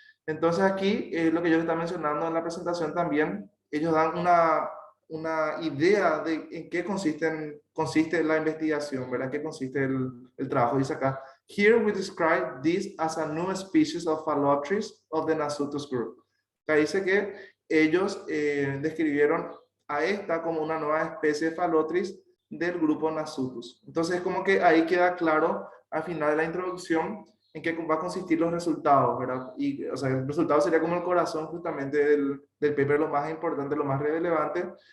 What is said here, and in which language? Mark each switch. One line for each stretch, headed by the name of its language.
Spanish: Entonces aquí, lo que yo estaba mencionando en la presentación también, ellos dan una idea de en qué consiste la investigación, ¿verdad? ¿Qué consiste el trabajo? Dice acá,
English: here we describe this as a new species of Phallotris of the Nasutus group.
Spanish: Acá dice que ellos describieron a esta como una nueva especie de Phallotris del grupo Nasutus. Entonces, como que ahí queda claro al final de la introducción en qué va a consistir los resultados, ¿verdad? Y, o sea, el resultado sería como el corazón justamente del paper, lo más importante, lo más relevante.